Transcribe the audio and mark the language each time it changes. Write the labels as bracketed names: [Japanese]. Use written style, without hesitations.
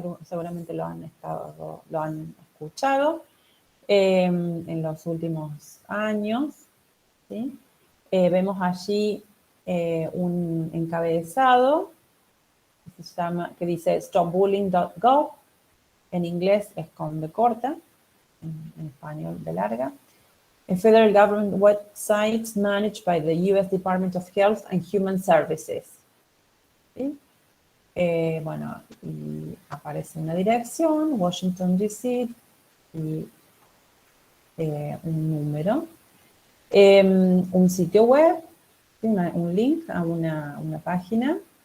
[Spanish] Seguramente lo han escuchado en los últimos años, ¿sí? Vemos allí un encabezado que dice stopbullying.gov. En inglés es con B corta, en español de larga. [English] A federal government website managed by the U.S. Department of Health and Human Services. [Spanish] ¿Sí? Bueno, y aparece una dirección, Washington, D.C., y un número. Un sitio web, un link a una página.